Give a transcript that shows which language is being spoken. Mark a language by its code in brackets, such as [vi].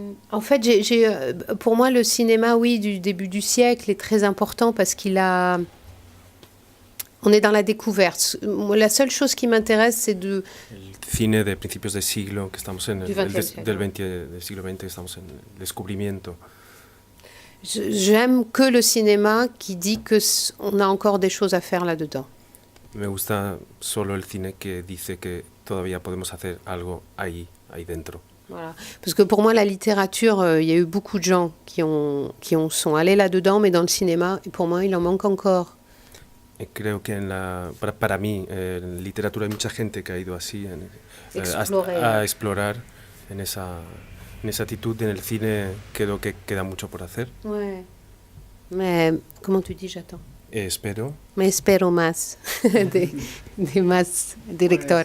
[fr] En fait, pour moi, le cinéma, oui, du début du siècle est très important parce on est dans la découverte. Moi, la seule chose qui m'intéresse, c'est de... [es] El cine de principios de siglo, que estamos en [fr] Du XX siglo. [es] del siglo XX, estamos en el descubrimiento. [fr] J'aime que le cinéma qui dit qu'on a encore des choses à faire là-dedans. [es] Me gusta solo el cine que dice que todavía podemos hacer algo ahí dentro. Voilà. [fr] Parce que pour moi, la littérature, il y a eu beaucoup de gens qui sont allés là-dedans, mais dans le cinéma, pour moi, il en manque encore. [es] Creo que para mí, en literatura hay mucha gente que ha ido así a explorar en esa actitud. En el cine creo que queda mucho por hacer. [fr] Ouais. Mais, comment tu dis, j'attends. [es] Espero. Me espero más de más director.